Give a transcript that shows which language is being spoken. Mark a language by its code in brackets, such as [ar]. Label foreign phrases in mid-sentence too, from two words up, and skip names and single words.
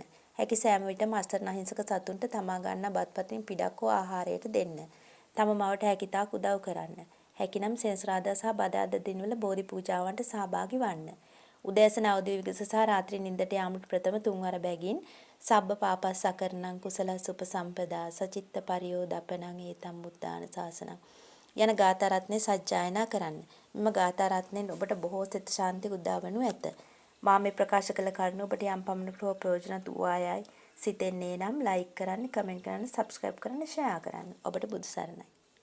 [si] හැකි සෑම විටම අසරණ අහිංසක සතුන්ට තමා ගන්නා බත්පතින් පිටක් හෝ ආහාරයට දෙන්න. තම මවට හැකිතාක් උදව් කරන්න. හැකිනම් සෙනසුරාදා සහ බදාදා දිනවල බෝධි පූජාවන්ට සහභාගී වන්න. උදෑසන අවදි විගස සහ රාත්‍රී නිින්දට යාමට ප්‍රථම තුන්වර බැගින් [pi] සබ්බ පාපස්සකරණං කුසලස් උපසම්පදා සචිත්ත පරියෝදපනං ඒතම් බුද්ධාන ශාසනං [si] යන ගාථා රත්නේ සජ්ජායනා කරන්න. මෙම ගාථා රත්නෙන් ඔබට බොහෝ සිත ශාන්ති උදා වනු ඇත. මා මේ ප්‍රකාශ කළ කරුණු ඔබට යම් පමණක හෝ ප්‍රයෝජනවත් වූ අයයි සිතෙන්නේ නම් ලයික් කරන්න, කමෙන්ට් කරන්න, සබ්ස්ක්‍රයිබ් කරන්න, ෂෙයා කරන්න. ඔබට බුදු සරණයි.